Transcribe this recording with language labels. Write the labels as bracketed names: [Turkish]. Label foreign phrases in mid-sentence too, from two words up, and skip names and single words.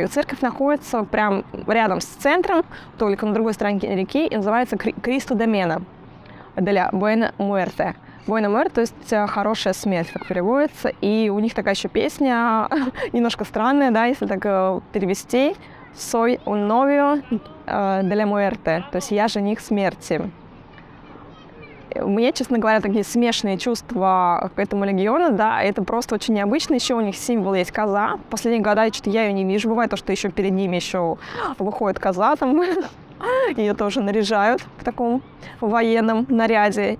[Russian] Церковь находится прям рядом с центром, только на другой стороне реки, и называется Кристо де Мена, для Буэна Муэрте. Буэна Муэрте, то есть хорошая смерть, как переводится, и у них такая еще песня, немножко странная, да, если так перевести, [Spanish] «Soy un novio de la muerte», [Russian] то есть «я жених смерти». У меня, честно говоря, такие смешанные чувства к этому легиону, да, это просто очень необычно. Еще у них символ есть коза. В последние годы что-то я ее не вижу. Бывает то, что еще перед ними еще выходит коза, там ее тоже наряжают в таком военном наряде.